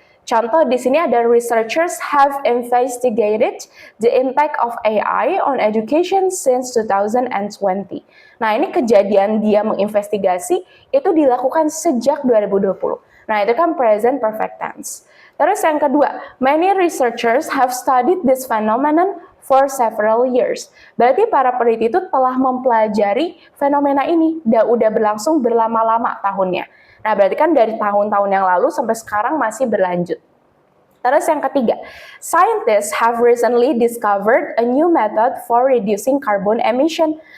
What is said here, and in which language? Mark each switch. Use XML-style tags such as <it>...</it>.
<id>Contoh di sini ada</id> <en>researchers have investigated the impact of AI on education since 2020.</en> <id>Nah, ini kejadian dia menginvestigasi itu dilakukan sejak 2020. Nah, itu kan present perfect tense. Terus yang kedua,</id> <en>many researchers have studied this phenomenon for several years.</en> <id>Berarti para peneliti itu telah mempelajari fenomena ini, udah berlangsung berlama-lama tahunnya. Nah, berarti kan dari tahun-tahun yang lalu sampai sekarang masih berlanjut. Terus yang ketiga,</id> <en>scientists have recently discovered a new method for reducing carbon emission.</en>